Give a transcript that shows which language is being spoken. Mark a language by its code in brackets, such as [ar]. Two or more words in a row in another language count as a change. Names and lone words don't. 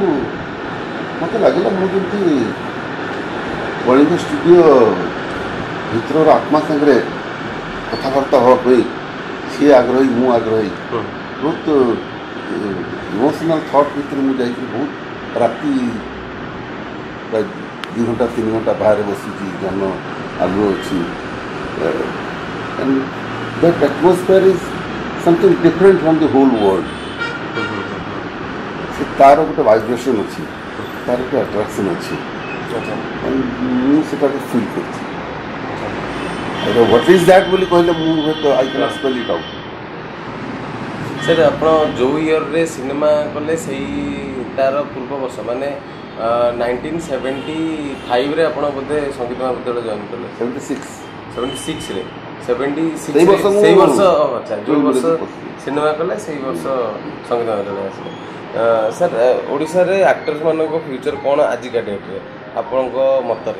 [or] ମୋତେ ଲାଗିଲା ମୁଁ ଯେମିତି କଳିଙ୍ଗ ଷ୍ଟୁଡ଼ିଓ ଭିତରର ଆତ୍ମା ସାଙ୍ଗରେ କଥାବାର୍ତ୍ତା ହେବା ପାଇଁ ସିଏ ଆଗ୍ରହୀ ମୁଁ ଆଗ୍ରହୀ ବହୁତ [en] emotional thought [or] ଭିତରେ ମୁଁ ଯାଇକି ବହୁତ ରାତି ପ୍ରାୟ 2 ଘଣ୍ଟା 3 ଘଣ୍ଟା ବାହାରେ ବସିଛି ଜନ ଆଲୁଅ ଅଛି [en] and that atmosphere is something different from the whole world [or] ସେ ତାର ଗୋଟେ ଭାଇବ୍ରେସନ୍ ଅଛି ତାର ଗୋଟେ ଆଟ୍ରାକ୍ସନ୍ ଅଛି ମୁଁ ସେଟାକୁ ଫିଲ୍ କରିଛି [en] what is that [or] ବୋଲି କହିଲେ ମୁଁ ହୁଏତ [en] I can spell it out [or] ସାର୍ ଆପଣ ଯେଉଁ ଇୟର୍ରେ ସିନେମା କଲେ ସେଇ ତାର ପୂର୍ବ ବର୍ଷ ମାନେ 1975ରେ ଆପଣ ବୋଧେ ସଙ୍ଗୀତ ମହାବିଦ୍ୟାଳୟ ଜଏନ୍ କଲେ 76ରେ 76 ସେଇ ବର୍ଷ ଆଚ୍ଛା ଯେଉଁ ବର୍ଷ ସିନେମା କଲେ ସେଇ ବର୍ଷ ସଙ୍ଗୀତ ମହାବିଦ୍ୟାଳୟ ଆସିଲେ ସାର୍ ଓଡ଼ିଶାରେ ଆକ୍ଟର୍ସମାନଙ୍କ ଫ୍ୟୁଚର୍ କ'ଣ ଆଜିକା ଡେଟ୍ରେ ଆପଣଙ୍କ ମତରେ